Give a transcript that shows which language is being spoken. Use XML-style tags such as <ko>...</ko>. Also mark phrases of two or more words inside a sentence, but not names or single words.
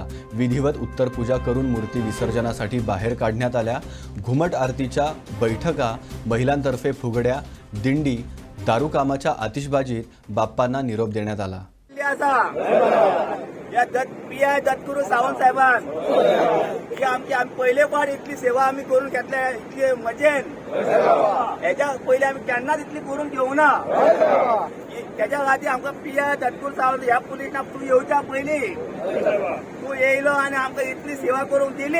<mr>विधिवत उत्तर पूजा करून मूर्ती विसर्जनासाठी बाहेर काढण्यात आल्या. घुमट आरतीच्या बैठका, महिलांतर्फे फुगड्या, दिंडी, दारू कामाच्या आतिषबाजीत बाप्पांना निरोप देण्यात आला.</mr> <kok>या दत्तगुरू सावंत साहेबान की आमची पहिले फावट इतली सेवा आम्ही करून घेतल्या, इतली मजेन हेच्या पहिले आम्ही केन्नाच इतली करून घेवं ना. त्याच्या खातीर आमकां पिया दत्तगुरू सावंत ह्या पुलिसांक तूं येवच्या पयलीं तूं येयलो आनी आमकां इतली सेवा करूंक दिली.</kok>